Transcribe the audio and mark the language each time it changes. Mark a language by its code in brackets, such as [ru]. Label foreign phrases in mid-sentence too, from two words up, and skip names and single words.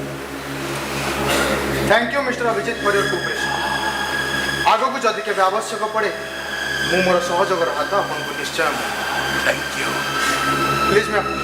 [en] Thank you, Mr. Abhijit, for your cooperation. [or] आगକୁ ଯଦି କେବେ ଆବଶ୍ୟକ ପଡ଼େ ମୁଁ ମୋର ସହଯୋଗର ହାତ ଆପଣଙ୍କୁ ନିଶ୍ଚୟ [en] Thank you. Please ma'am